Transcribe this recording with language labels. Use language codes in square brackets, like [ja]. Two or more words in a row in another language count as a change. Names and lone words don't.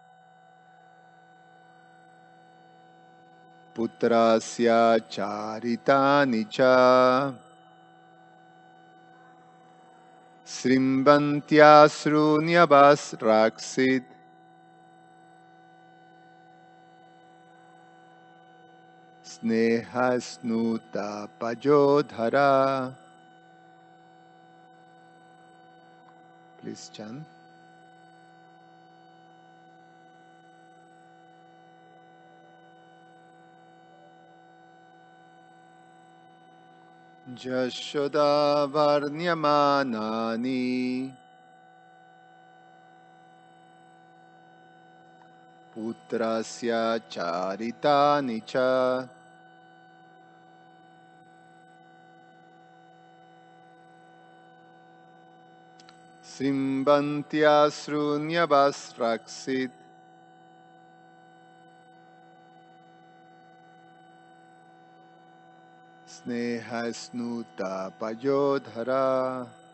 [sa] पुत्रस्य चरितानि च श्रीमन्त्यश्रुन्याभस्रक्षित् स्नेहस्नुता पयोधरा. [en] Please chant. [sa] यशोदा वर्ण्यमानानि पुत्रस्य चरितानि च श्रीमन्त्यश्रुन्याभस्रक्षित् स्नेहस्नुता पयोधरा